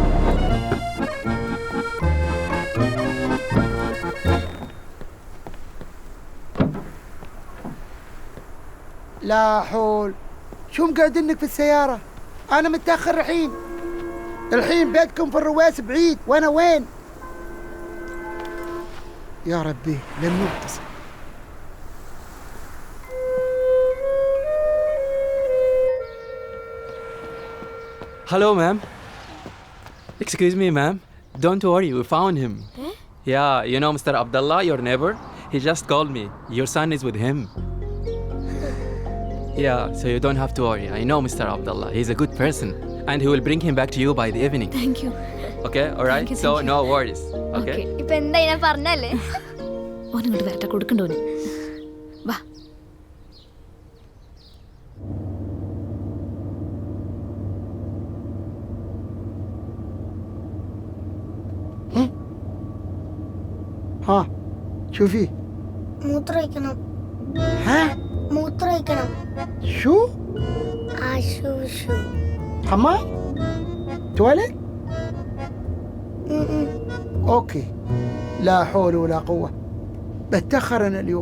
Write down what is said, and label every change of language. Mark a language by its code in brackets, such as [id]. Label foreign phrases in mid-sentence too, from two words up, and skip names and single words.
[ar] لا حول. شو مقعدنك في السيارة؟ أنا متأخر الحين بيتكم في الرويس بعيد، وأنا وين؟ يا ربي لن نتصل. [en] Hello, ma'am. Excuse me, ma'am. Don't worry, we found him. Yeah, you know Mr. Abdullah, your neighbor? He just called me. Your son is with him. Yeah, so you don't have to worry. I know Mr. Abdullah. He's a good person. And he will bring him back to you by the evening. Thank you. Okay, alright? you, So, thank you. no worries. Okay? Okay. [ml] ഇപ്പൊ എന്താ ഞാൻ പറഞ്ഞല്ലേ? ഓനിങ്ങോട്ട് വരട്ടെ, കൊടുക്കണ്ടോന്. വാ. [ar] ها شو في؟ [ml] മൂത്രമൊഴിക്കണം. ها മൂത്രമൊഴിക്കണം. [ar] شو؟ ആശു ഷു. حمام؟ تواليت؟ اوكي. لا حول ولا قوة. بتأخر انا اليوم.